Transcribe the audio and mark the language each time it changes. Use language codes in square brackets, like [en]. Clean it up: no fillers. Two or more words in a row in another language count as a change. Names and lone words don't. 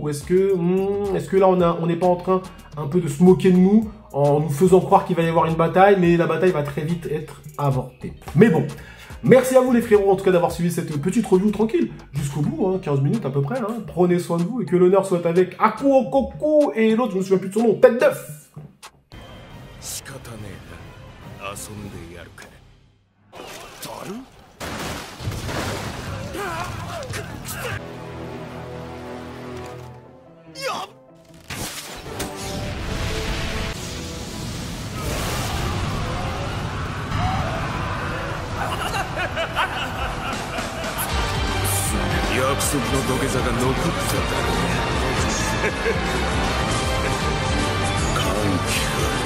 [fr] Ou est-ce que là, on n'est pas en train un peu de se moquer de nous en nous faisant croire qu'il va y avoir une bataille, mais la bataille va très vite être avortée. Mais bon, merci à vous les frérots en tout cas d'avoir suivi cette petite review tranquille jusqu'au bout, hein, 15 minutes à peu près. Hein. Prenez soin de vous et que l'honneur soit avec Haku Okoku et l'autre, je me souviens plus de son nom, Tête d'œuf. [ja] 仕方ねえな、遊んでやるか。だる？やっ！約束の土下座が残ってただろ歓喜か。